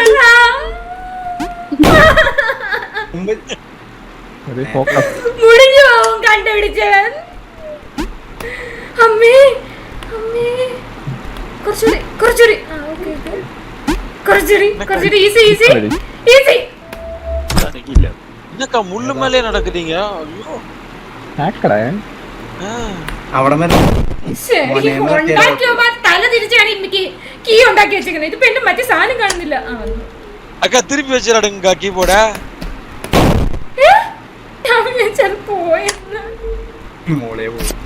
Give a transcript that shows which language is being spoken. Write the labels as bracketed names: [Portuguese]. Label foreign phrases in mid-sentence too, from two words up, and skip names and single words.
[Malayalam] ഒരു ഫോക്കസ്. മുടിഞ്ഞു പോവും കണ്ടുപിടിച്ചവൻ. അമ്മേ, അമ്മേ. കുറച്ചുകൂടി. ആ, [English] okay, okay. [Malayalam] കുറച്ചുകൂടി. ഈസി. [Tamil] என்னக்கா முள்ளு மேலே நடக்குறீங்க? ஐயோ. [Malayalam] ആക്കടേ. അവിടെ ശരി, ഉണ്ടാക്കിയപ്പോ തല തിരിച്ചാണ് എനിക്ക് കീ ഉണ്ടാക്കി വെച്ചേക്കുന്നത്. ഇതിപ്പോ എന്റെ മറ്റേ സാധനം കാണുന്നില്ല. ആ, വന്നു. [Tamil] அக்கா திருப்பி வச்சிராடுங்கக்கா கீபோர்ட. [Malayalam] ഞാൻ ചിലപ്പോ പോയെന്ന്. മോളെ പോയി.